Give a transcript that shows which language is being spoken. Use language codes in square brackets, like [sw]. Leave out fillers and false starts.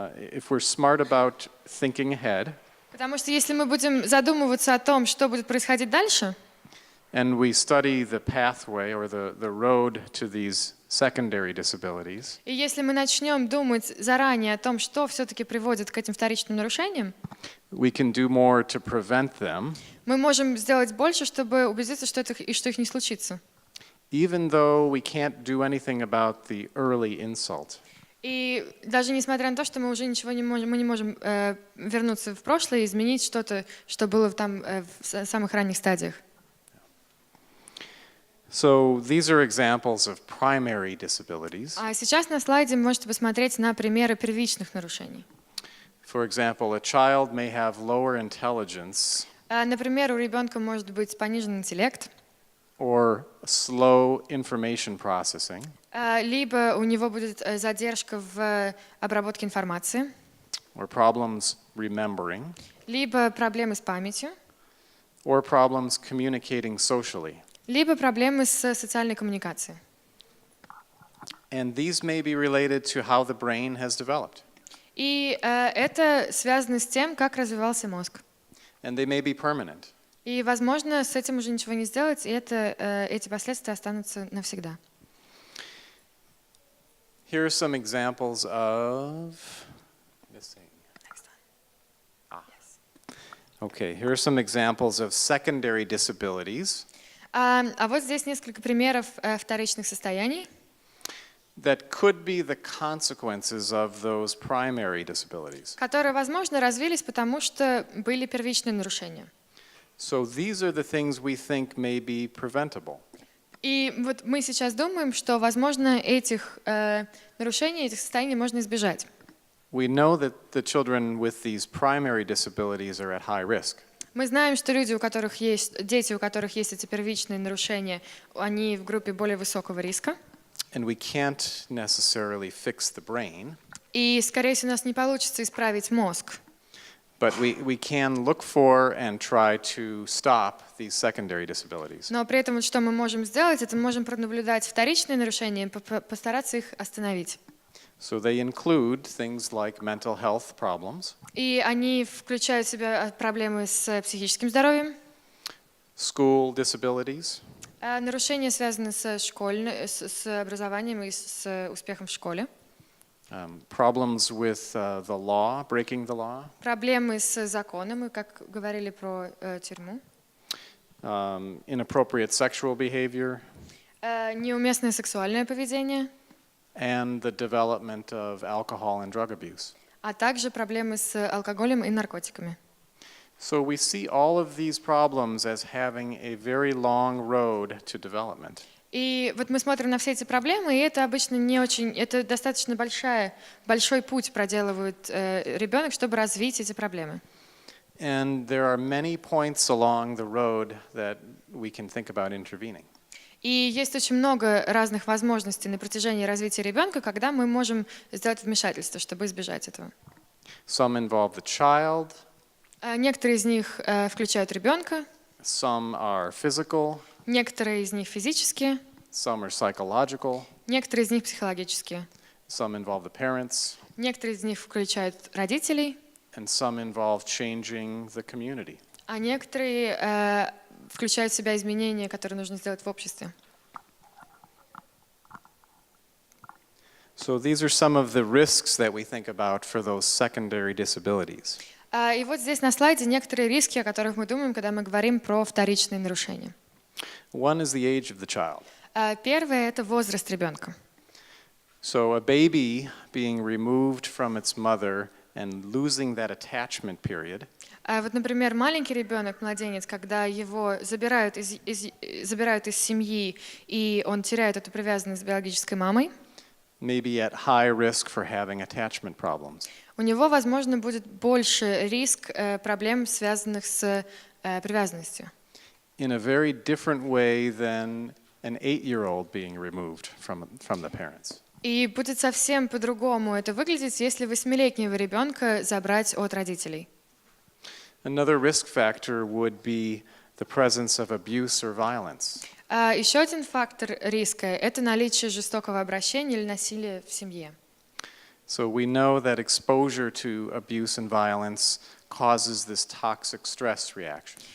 [en] if we're smart about thinking ahead, [ru] потому что если мы будем задумываться о том, что будет происходить дальше, [en] and we study the pathway or the road to these secondary disabilities, [ru] и если мы начнем думать заранее о том, что все-таки приводит к этим вторичным нарушениям, [en] we can do more to prevent them, [ru] мы можем сделать больше, чтобы убедиться, что их не случится. [en] even though we can't do anything about the early insult. [ru] И даже несмотря на то, что мы уже ничего не можем вернуться в прошлое и изменить что-то, что было там в самых ранних стадиях. [en] So these are examples of primary disabilities. [ru] А сейчас на слайде вы можете посмотреть на примеры первичных нарушений. [en] For example, a child may have lower intelligence [ru] Например, у ребенка может быть пониженный интеллект, [en] or slow information processing, [ru] либо у него будет задержка в обработке информации, [en] or problems remembering, [ru] либо проблемы с памятью, [en] or problems communicating socially. [ru] либо проблемы с социальной коммуникацией. [en] And these may be related to how the brain has developed. [ru] И это связано с тем, как развивался мозг. [en] And they may be permanent. [ru] И, возможно, с этим уже ничего не сделать, и эти последствия останутся навсегда. [en] Here are some examples of Okay, here are some examples of secondary disabilities [ru] А вот здесь несколько примеров вторичных состояний, [en] that could be the consequences of those primary disabilities. [ru] которые, возможно, развились, потому что были первичные нарушения. [en] So these are the things we think may be preventable. [ru] И вот мы сейчас думаем, что, возможно, этих нарушений, этих состояний можно избежать. [en] We know that the children with these primary disabilities are at high risk. [ru] Мы знаем, что дети, у которых есть эти первичные нарушения, они в группе более высокого риска. [en] And we can't necessarily fix the brain, [ru] И, скорее всего, у нас не получится исправить мозг. [en] but we can look for and try to stop these secondary disabilities. [ru] Но при этом, вот что мы можем сделать, это мы можем пронаблюдать вторичные нарушения и постараться их остановить. [en] So they include things like mental health problems, [ru] И они включают в себя проблемы с психическим здоровьем, [en] school disabilities, [ru] нарушения, связанные с образованием и с успехом в школе, [en] problems with the law, breaking the law, [ru] проблемы с законом, мы как говорили про тюрьму, [en] inappropriate sexual behavior, [ru] неуместное сексуальное поведение, [en] and the development of alcohol and drug abuse. [ru] а также проблемы с алкоголем и наркотиками. [en] So we see all of these problems as having a very long road to development. [ru] И вот мы смотрим на все эти проблемы, и это обычно не очень, это достаточно большой путь проделывает ребенок, чтобы развить эти проблемы. [en] And there are many points along the road that we can think about intervening. [ru] И есть очень много разных возможностей на протяжении развития ребенка, когда мы можем сделать вмешательство, чтобы избежать этого. [en] Some involve the child, [ru] Некоторые из них включают ребенка, [en] some are physical, [ru] некоторые из них физические, [en] some are psychological, [ru] некоторые из них психологические, [en] some involve the parents, [ru] некоторые из них включают родителей, [en] and some involve changing the community. [ru] а некоторые включают в себя изменения, которые нужно сделать в обществе. [en] So these are some of the risks that we think about for those secondary disabilities. [ru] И вот здесь на слайде некоторые риски, о которых мы думаем, когда мы говорим про вторичные нарушения. [en] One is the age of the child. [ru] Первое – это возраст ребенка. [en] So a baby being removed from its mother and losing that attachment period [ru] Вот, например, маленький ребенок, младенец, когда его забирают из семьи, и он теряет эту привязанность с биологической мамой, [en] may be at high risk for having attachment problems. [ru] у него, возможно, будет больше риск проблем, связанных с привязанностью. [en] In a very different way than an 8-year-old being removed from the parents. [ru] И будет совсем по-другому это выглядеть, если 8-летнего ребенка забрать от родителей. [en] Another risk factor would be the presence of abuse or violence. [ru] Еще один фактор риска – это наличие жестокого обращения или насилия в семье. [en] So we know that exposure to abuse and violence causes this toxic stress reaction.